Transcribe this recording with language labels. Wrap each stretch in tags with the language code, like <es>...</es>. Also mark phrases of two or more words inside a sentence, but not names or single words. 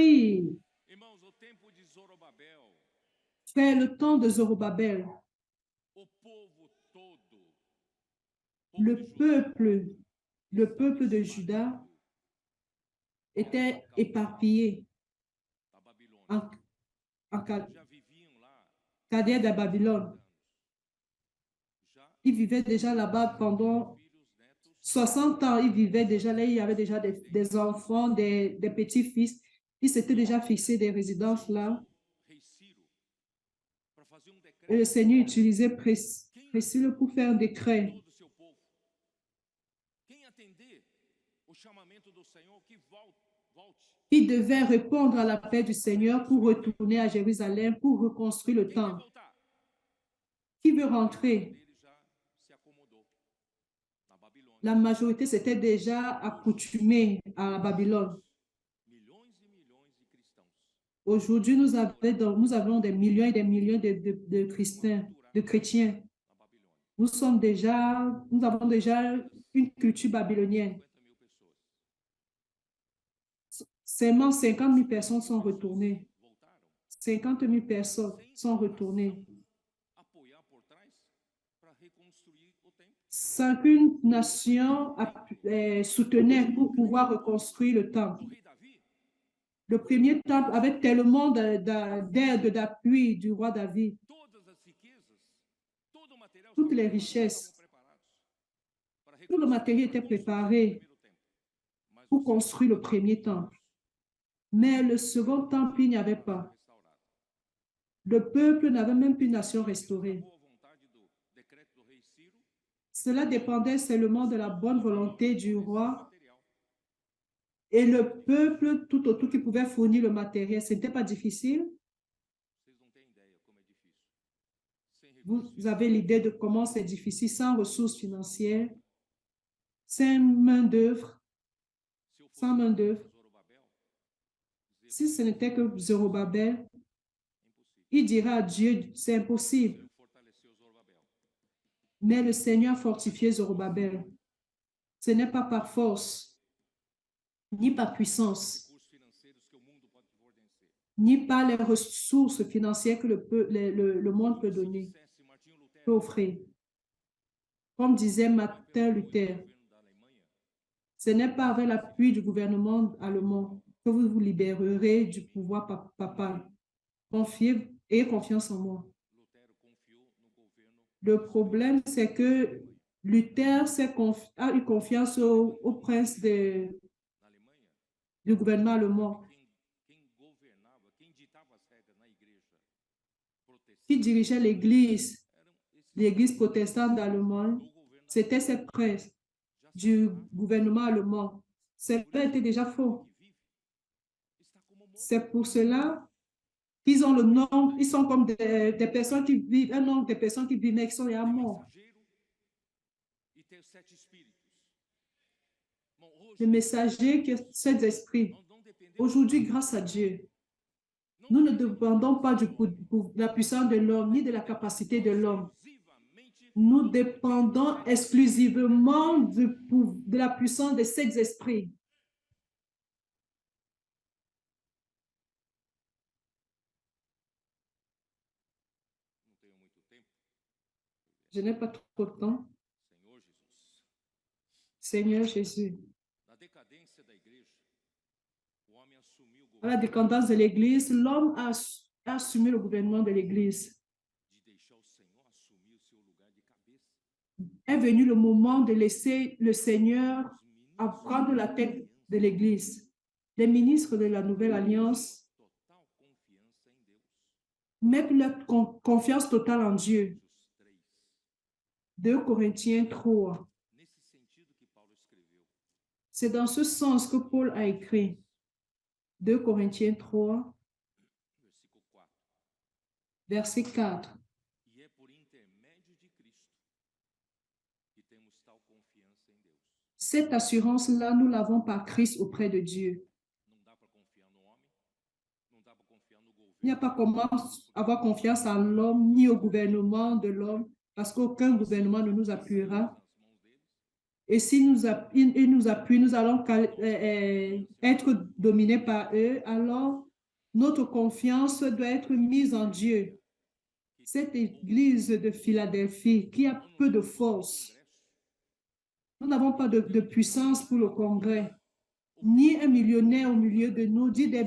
<fr>» Frère, le temps de Zorobabel, le peuple de Juda était éparpillé en Chaldée de Babylone. Ils vivaient déjà là-bas pendant 60 ans, il vivait déjà là, il y avait déjà des enfants, des petits-fils. Il s'était déjà fixé des résidences là.</fr> <pt>Rei Ciro, para fazer</pt> <fr>Et le</fr> <pt>decreto</pt> <fr>Seigneur utilisait</fr> <pt>quem</pt> <fr>Priscille pour faire un décret</fr> <pt>todo o seu povo, quem atender o chamamento do Senhor, que volte.</pt> <fr>qui devait répondre à l'appel du Seigneur pour retourner à Jérusalem, pour reconstruire le</fr> <pt>Quem quer</pt> <fr>temple.</fr> <pt>voltar?</pt> <fr>Qui veut</fr> <pt>A maioria</pt> <fr>rentrer?</fr> <pt>deles já se acomodou na Babilônia.</pt> <fr>La majorité s'était déjà accoutumée à la Babylone.</fr> <pt>Milhões e milhões de cristãos</pt> <fr>Aujourd'hui, nous avons des millions et des millions de chrétiens.</fr> <pt>na Babilônia.</pt> <fr>Nous avons déjà une culture babylonienne.</fr> <pt>50.000 pessoas</pt> <fr>Seulement 50 000 personnes sont retournées.</fr> <pt>voltaram</pt> <fr>50 000 personnes sont retournées.</fr> <pt>apoiar por trás para reconstruir o templo.</pt> <fr>Sans qu'une nation soutenait pour pouvoir reconstruire le temple.</fr> <pt>O rei Davi,</pt> <fr>Le premier temple avait tellement d'aide, d'appui du roi David.</fr> <pt>todas as riquezas, todo o material</pt> <fr>Toutes les</fr> <pt>estavam</pt> <fr>richesses,</fr> <pt>preparados para</pt> <fr>tout le matériel était</fr> <pt>reconstruir</pt> <fr>préparé</fr> <pt>o primeiro templo. Mas</pt> <fr>pour</fr> <pt>o</pt> <fr>construire le premier temple. Mais le second temple, il n'y avait pas.</fr> <pt>restaurado.</pt> <fr>Le peuple n'avait même plus nation restaurée.</fr> <pt>Boa vontade do decreto do rei Ciro,</pt> <fr>Cela dépendait seulement de la bonne volonté du roi</fr> <pt>material.</pt> <fr>et le peuple tout autour qui pouvait fournir le matériel. Ce n'était pas difficile.</fr> <pt>Vocês não têm ideia como é difícil. Sem recursos</pt> <fr>Vous avez l'idée de comment c'est difficile sans ressources financières, sans main-d'œuvre,</fr> <pt>Se eu sans main-d'œuvre. Zorobabel,</pt> <fr>Si ce n'était que Zorobabel,</fr> <pt>impossível.</pt> <fr>il dira à Dieu, c'est impossible.</fr> <pt>Ele fortaleceu Zorobabel.</pt> <fr>Mais le Seigneur a fortifié Zorobabel. Ce n'est pas par force, ni par puissance,</fr> <pt>Recursos financeiros que o mundo pode fornecer.</pt> <fr>ni par les ressources financières que le monde peut donner,</fr> <pt>Dissesse Martinho Lutero,</pt> <fr>peut offrir. Comme disait Martin Luther,</fr> <pt>governo da Alemanha,</pt> <fr>ce n'est pas avec l'appui du gouvernement allemand que vous vous libérerez du pouvoir papal. Confiez, ayez confiance en moi.</fr> <pt>Lutero confiou no governo</pt> <fr>Le problème, c'est que Luther a eu confiance au prince</fr> <pt>na Alemanha.</pt> <fr>du gouvernement allemand</fr> <pt>Quem governava, quem ditava as regras na igreja protestante</pt> <fr>qui dirigeait</fr> <pt>eram esses</pt> <fr>protestante d'Allemagne.</fr> <pt>do governo</pt> <fr>C'était ces princes</fr> <pt>já</pt> <fr>du gouvernement allemand. Cela était déjà faux.</fr> <pt>que vive está como morto.</pt> <fr>C'est pour cela qu'ils ont le nom, ils sont comme des personnes qui vivent, un nombre de personnes qui vivent, mais qui sont à mort.</fr> <pt>Mensageiro e ter 7 espíritos. Bom,</pt> <fr>Le</fr> <pt>hoje</pt> <fr>messager qui est cet esprit.</fr> <pt>nós não dependemos</pt> <fr>Aujourd'hui, grâce à Dieu, nous ne dépendons pas de la puissance de l'homme ni de la capacité de l'homme.</fr> <pt>exclusivamente</pt> <fr>Nous dépendons exclusivement de la puissance de cet esprits.</fr> <pt>não tenho muito tempo.</pt> <fr>Je n'ai pas trop de temps.</fr> <pt>Senhor Jesus.</pt> <fr>Seigneur Jésus,</fr> <pt>Na decadência da igreja, o homem assumiu o</pt> <fr>à la</fr> <pt>governo</pt> <fr>décadence de l'Église, l'homme a assumé le gouvernement de l'Église.</fr> <pt>de deixar o Senhor assumir o seu lugar de cabeça.</pt> <fr>Est venu le moment de laisser le Seigneur</fr> <pt>Os ministros</pt> <fr>prendre la tête de l'Église. Les ministres de la Nouvelle Alliance</fr> <pt>total confiança em Deus.</pt> <fr>mettent leur confiance totale en Dieu.</fr> <pt>Coríntios 3.</pt> <fr>2 Corinthiens 3.</fr> <pt>Nesse sentido que Paulo escreveu.</pt> <fr>C'est dans ce sens que Paul a écrit. 2 Corinthiens 3,</fr> <pt>Versículo 4.</pt> <fr>verset 4.</fr> <pt>E é por intermédio de Cristo que temos tal confiança em Deus.</pt> <fr>Cette assurance-là, nous l'avons par Christ auprès de Dieu.</fr> <pt>Não dá para confiar no homem, não dá para confiar no governo.</pt> <fr>Il n'y a pas comment avoir confiance en l'homme ni au gouvernement de l'homme, parce qu'aucun gouvernement ne nous appuiera.</fr> <pt>Nas mãos deles,</pt> <fr>Et si il nous appuie, nous allons être dominés par eux, alors notre confiance doit être mise en Dieu. Cette église de Philadelphie qui a peu de force, nous n'avons pas de puissance pour le Congrès, ni un millionnaire au milieu de nous, ni des</fr>